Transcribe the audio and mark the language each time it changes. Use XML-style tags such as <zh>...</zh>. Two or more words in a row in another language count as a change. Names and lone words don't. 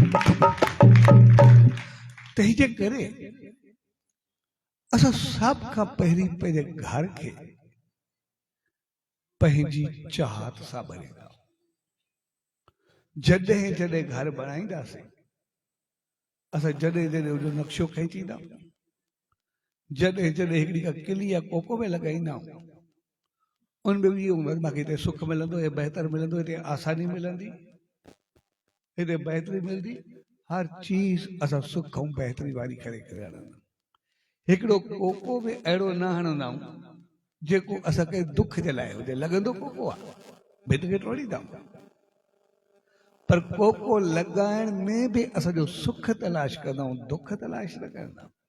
<sd>तंहिंजे करे असां सभ खां पहिरीं पंहिंजे घर खे पंहिंजी चाहत सां भरींदा। जॾहिं जॾहिं घर बणाईंदासीं, असां जॾहिं जॾहिं उनजो नक्शो खींचींदा, जॾहिं जॾहिं हिकिड़ी का किली या कोको में लॻाईंदा, उनमें बि इहो मूंखे हिते सुख मिलंदो, हे बहितर मिलंदो, हिते आसानी मिलंदी, हिते बहितरी मिलंदी, हर चीज़ असां सुख ऐं बहितरी वारी करे करे हणंदा। हिकिड़ो कोको बि अहिड़ो न हणंदा आहियूं जेको असांखे दुख जे लाइ हुजे, लॻंदो कोको आहे, भित खे टोड़ींदा, पर कोको लॻाइण में बि असांजो सुख तलाश कंदा आहियूं, दुख तलाश न कंदा।</sd>